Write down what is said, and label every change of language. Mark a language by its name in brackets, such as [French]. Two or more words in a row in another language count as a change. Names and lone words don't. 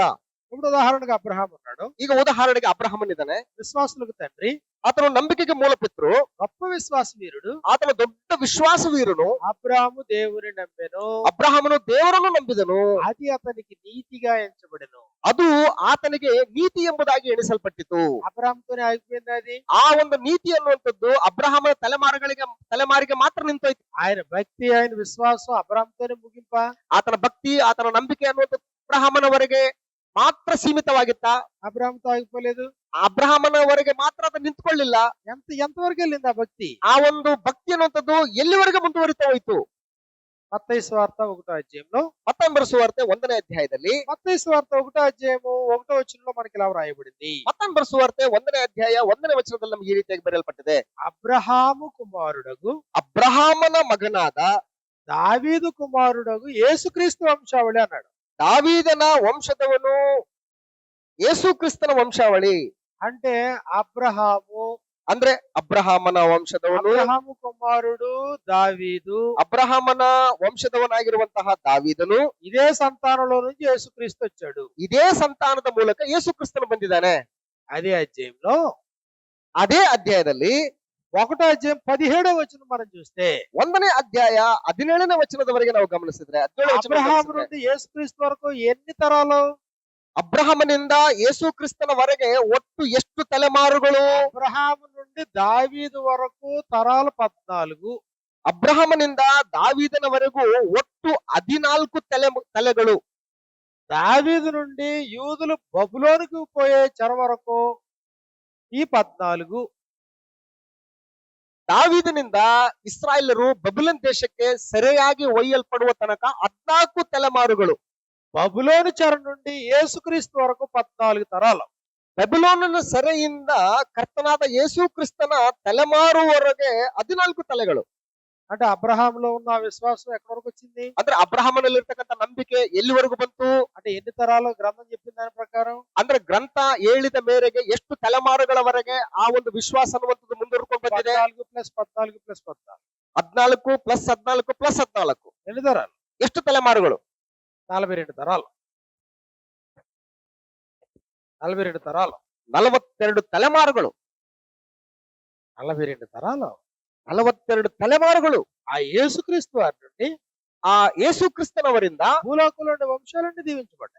[Telugu] ఇప్పుడు ఉదాహరణగా అబ్రహాం ఉన్నాడు, [Kannada] ಈಗ ಉದಾಹರಣೆಗೆ ಅಬ್ರಹಾಮನಿದ್ದಾನೆ. [Telugu] విశ్వాసులకు తండ్రి, [Kannada] ಆತನು ನಂಬಿಕೆಗೆ ಮೂಲಪಿತೃ, [Telugu] గొప్ప విశ్వాస వీరుడు. [Kannada] ಆತನ ದೊಡ್ಡ ವಿಶ್ವಾಸ ವೀರನು. [Telugu] అబ్రహాము దేవుని నమ్మెను, [Kannada] ಅಬ್ರಹಾಮನು ದೇವರನ್ನು ನಂಬಿದನು, [Telugu] అది అతనికి నీతిగా ఎంచబడెను. [Kannada] ಅದು ಆತನಿಗೆ ನೀತಿ ಎಂಬುದಾಗಿ ಎಣಿಸಲ್ಪಟ್ಟಿತು. [Telugu] అబ్రహాంతోనే ఆగిపోయింది అది. [Kannada] ಆ ಒಂದು ನೀತಿ ಅನ್ನುವಂಥದ್ದು ಅಬ್ರಹಾಮನ ತಲೆಮಾರಿಗೆ ಮಾತ್ರ ನಿಂತೋಯ್ತು. [Telugu] ఆయన భక్తి, ఆయన విశ్వాసం అబ్రహాంతోనే ముగింప. [Kannada] ಆತನ ಭಕ್ತಿ, ಆತನ ನಂಬಿಕೆ ಅನ್ನುವಂಥದ್ದು ಅಬ್ರಹಾಮನವರೆಗೆ ಮಾತ್ರ ಸೀಮಿತವಾಗಿತ್ತಾ? [Telugu] అబ్రాహాముతో ఆగిపోలేదు. [Kannada] ಅಬ್ರಹಾಮನವರೆಗೆ ಮಾತ್ರ ಅದು ನಿಂತ್ಕೊಳ್ಳಿಲ್ಲ. [Telugu] ఎంతవరకు వెళ్ళింది ఆ భక్తి? [Kannada] ಆ ಒಂದು ಭಕ್ತಿ ಅನ್ನುವಂಥದ್ದು ಎಲ್ಲಿವರೆಗೆ ಮುಂದುವರಿತಾ ಹೋಯ್ತು? [Telugu] మత్తయి సువార్త 1వ అధ్యాయంలో [Kannada] ಮತ್ತಾಯ ಬರೆಸುವಾರ್ತೆ 1ನೇ ಅಧ್ಯಾಯದಲ್ಲಿ [Telugu] మత్తయి సువార్త 1వ అధ్యాయము 1వ వచనంలో మనకి ఇలా వ్రాయబడింది. [Kannada] ಮತ್ತಾಯ ಬರೆಸುವಾರ್ತೆ 1ನೇ ಅಧ್ಯಾಯ 1ನೇ ವಚನದಲ್ಲಿ ನಮಗೆ ಈ ರೀತಿಯಾಗಿ ಬರೆಯಲ್ಪಟ್ಟಿದೆ. [Telugu] అబ్రహాము కుమారుడగు [Kannada] ಅಬ್ರಹಾಮನ ಮಗನಾದ [Telugu] దావీదు కుమారుడగు యేసుక్రీస్తు వంశావళి అన్నాడు. [Kannada] ದಾವೀದನ ವಂಶದವನು ಯೇಸು ಕ್ರಿಸ್ತನ ವಂಶಾವಳಿ. [Telugu] అంటే అబ్రహాము [Kannada] ಅಂದ್ರೆ ಅಬ್ರಹಾಮನ ವಂಶದವನು, [Telugu] అబ్రహాము కుమారుడు దావీదు, [Kannada] ಅಬ್ರಹಾಮನ ವಂಶದವನಾಗಿರುವಂತಹ ದಾವೀದನು, [Telugu] ఇదే సంతానంలో నుంచి యేసుక్రీస్తు వచ్చాడు. [Kannada] ಇದೇ ಸಂತಾನದ ಮೂಲಕ ಯೇಸು ಕ್ರಿಸ್ತನು ಬಂದಿದ್ದಾನೆ. [Telugu] అదే అధ్యాయంలో [Kannada] ಅದೇ ಅಧ್ಯಾಯದಲ್ಲಿ [Telugu] 1వ అధ్యాయం 17వ వచనం మనం చూస్తే [Kannada] 1ನೇ ಅಧ್ಯಾಯ 17ನೇ ವಚನದವರೆಗೆ ನಾವು ಗಮನಿಸಿದ್ರೆ 17ನೇ ವಚನ [Telugu] అబ్రహాము [Kannada] ಗಮನಿಸಿದ್ರೆ, [Telugu] నుండి యేసుక్రీస్తు వరకు ఎన్ని తరాలు? [Kannada] ಅಬ್ರಹಾಮನಿಂದ ಯೇಸು ಕ್ರಿಸ್ತನವರೆಗೆ ಒಟ್ಟು ಎಷ್ಟು ತಲೆಮಾರುಗಳು? [Telugu] అబ్రహాము నుండి దావీదు వరకు తరాలు 14. [Kannada] ಅಬ್ರಹಾಮನಿಂದ ದಾವೀದನವರೆಗೂ ಒಟ್ಟು 14 ತಲೆಗಳು. [Telugu] దావీదు నుండి యూదులు బబులోనుకు పోయే చెర వరకు ఈ 14. [Kannada] ದಾವೀದನಿಂದ ಇಸ್ರಾಯೇಲರು ಬಬುಲನ್ ದೇಶಕ್ಕೆ ಸೆರೆಯಾಗಿ ಒಯ್ಯಲ್ಪಡುವ ತನಕ 14 ತಲೆಮಾರುಗಳು. [Telugu] బబులోను చెర నుండి యేసుక్రీస్తు వరకు 14 తరాలు. [Kannada] ಬೆಬುಲೋನನ ಸೆರೆಯಿಂದ ಕರ್ತನಾದ ಯೇಸು ಕ್ರಿಸ್ತನ ತಲೆಮಾರುವರೆಗೆ 14 ತಲೆಗಳು. [Telugu] అంటే అబ్రహాములో ఉన్న ఆ విశ్వాసం ఎక్కడి వరకు వచ్చింది? [Kannada] ಅಂದ್ರೆ ಅಬ್ರಹಾಮನಲ್ಲಿ ಇರ್ತಕ್ಕಂಥ ನಂಬಿಕೆ ಎಲ್ಲಿವರೆಗೂ ಬಂತು? [Telugu] అంటే ఎన్ని తరాలు? గ్రంథం చెప్పిన దాని ప్రకారం [Kannada] ಅಂದ್ರೆ ಗ್ರಂಥ ಹೇಳಿದ ಮೇರೆಗೆ ಎಷ್ಟು ತಲೆಮಾರುಗಳವರೆಗೆ ಆ ಒಂದು ವಿಶ್ವಾಸ ಅನ್ನುವಂಥದ್ದು ಮುಂದುವರ್ಕೊಂಡು ಬಂದಿದೆ? 14 + 14 + 14. 14 + 14 + 14 [Telugu] ఎన్ని తరాలు? [Kannada] ಎಷ್ಟು ತಲೆಮಾರುಗಳು? [Telugu] 42 తరాలు. 42 తరాలు. [Kannada] 42 ತಲೆಮಾರುಗಳು. [Telugu] 42 తరాలు. [Kannada] 42 ತಲೆಮಾರುಗಳು. [Telugu] ఆ యేసుక్రీస్తు వారి నుండి [Kannada] ಆ ಯೇಸು ಕ್ರಿಸ್ತನವರಿಂದ [Telugu] భూలోకంలో ఉండే వంశాలన్నీ దీవించబడ్డాయి.